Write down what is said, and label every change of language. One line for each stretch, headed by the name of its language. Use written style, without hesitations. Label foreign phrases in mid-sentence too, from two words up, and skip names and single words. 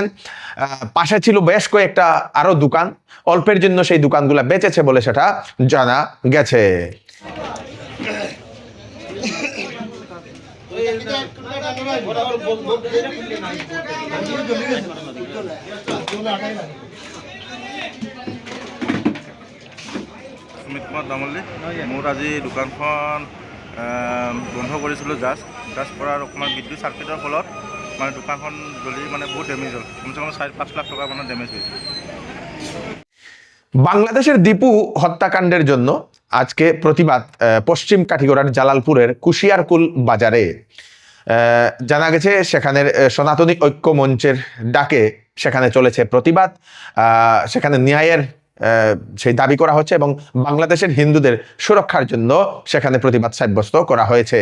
Bangla: পাশে ছিল বেশ কয়েকটা আরো দোকান, অল্পের জন্য সেই দোকানগুলো বেঁচেছে বলে সেটা জানা গেছে।
Assamese: সুমিত কুমাৰ তামুলী। মোৰ আজি দোকানখন বন্ধ কৰিছিলোঁ জাষ্ট কৰাৰ অকণমান বিদ্যুৎ চাৰ্কিটৰ ফলত মানে দোকানখন জ্বলি মানে বহুত ডেমেজ হ'ল।
Hindi: कम से कम
Assamese: 4-5 লাখ টকা মানে ডেমেজ হৈছে।
Bangla: বাংলাদেশের দীপু হত্যাকাণ্ডের জন্য আজকে প্রতিবাদ পশ্চিম কাঠিগড়ার জালালপুরের কুশিয়ারকুল বাজারে। জানা গেছে সেখানের সনাতনী ঐক্য মঞ্চের ডাকে সেখানে চলেছে প্রতিবাদ, সেখানে ন্যায়ের সেই দাবি করা হচ্ছে এবং বাংলাদেশের হিন্দুদের সুরক্ষার জন্য সেখানে প্রতিবাদ সাব্যস্ত করা হয়েছে।